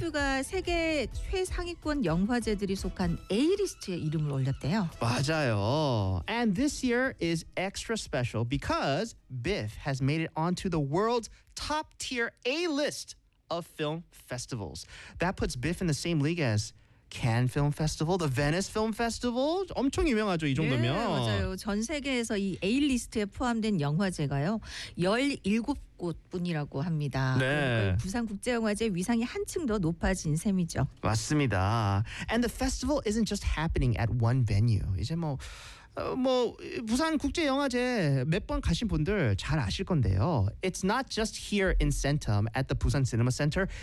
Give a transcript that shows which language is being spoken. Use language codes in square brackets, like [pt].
[ko] 선수가 세계 최상위권 영화제들이 속한 A리스트에 이름을 올렸대요. 맞아요. [en] And this year is extra special because Biff has made it onto the world's top tier A-list of film festivals. That puts Biff in the same league as Cannes Film Festival, the Venice Film Festival. [ko] 엄청 유명하죠, 이 정도면. 네, 맞아요. 전 세계에서 이 A리스트에 포함된 영화제가요. 17곳뿐이라고 합니다. 네. 부산국제영화제 위상이 한층 더 높아진 셈이죠. 맞습니다. [en] And the festival isn't just happening at one venue. [ko] 이제 뭐 부산 국제 영화제 몇 번 가신 분들 잘 아실 건데요. [en] It's not just here in Centum at the Busan Cinema Center.